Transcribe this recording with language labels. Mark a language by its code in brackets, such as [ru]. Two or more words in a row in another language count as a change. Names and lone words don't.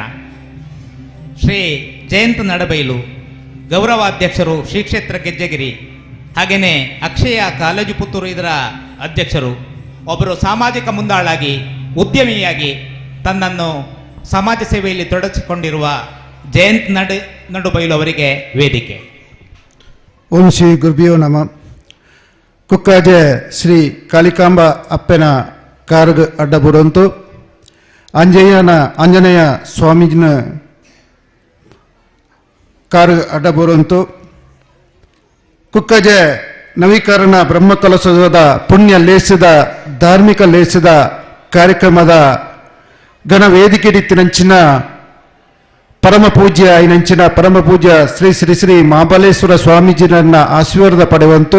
[kn] ಶ್ರೀ ಜಯಂತ್ ನಡಬೈಲು ಗೌರವಾಧ್ಯಕ್ಷರು, ಶ್ರೀ ಕ್ಷೇತ್ರ ಗೆಜ್ಜೆಗಿರಿ, ಹಾಗೆಯೇ ಅಕ್ಷಯ ಕಾಲೇಜು ಪುತ್ತೂರು ಇದರ ಅಧ್ಯಕ್ಷರು, ಒಬ್ಬರು ಸಾಮಾಜಿಕ ಮುಂದಾಳಾಗಿ ಉದ್ಯಮಿಯಾಗಿ ತನ್ನನ್ನು ಸಮಾಜ ಸೇವೆಯಲ್ಲಿ ತೊಡಗಿಸಿಕೊಂಡಿರುವ ಜಯಂತ್ ನಡುಬೈಲು ಅವರಿಗೆ ವೇದಿಕೆ. [sa] ಓಂ ಶ್ರೀ ಗುರುಭ್ಯೋ ನಮಃ. [tcy] ಕುಕ್ಕಾಜೆ ಶ್ರೀ ಕಾಳಿಕಾಂಬ ಅಪ್ಪನ ಕಾರ್ಗ ಅಡ್ಡ ಬರುವಂತು ಆಂಜನೇಯ ಸ್ವಾಮೀಜಿನ ಕಾರ್ಗ ಅಡ್ಡ ಬರುವಂತು ಕುಕ್ಕಜೆ ನವೀಕರಣ ಬ್ರಹ್ಮಕಲಶದ ಪುಣ್ಯ ಲೇಸಿದ ಧಾರ್ಮಿಕ ಲೇಸಿದ ಕಾರ್ಯಕ್ರಮದ ಘನ ವೇದಿಕೆ ರೀತಿನಂಚಿನ ಪರಮ ಪೂಜ್ಯ ಐನಂಚಿನ ಪರಮ ಪೂಜ್ಯ ಶ್ರೀ ಶ್ರೀ ಶ್ರೀ ಮಹಾಬಲೇಶ್ವರ ಸ್ವಾಮೀಜಿನನ್ನ ಆಶೀರ್ವಾದ ಪಡೆಯುವಂತು.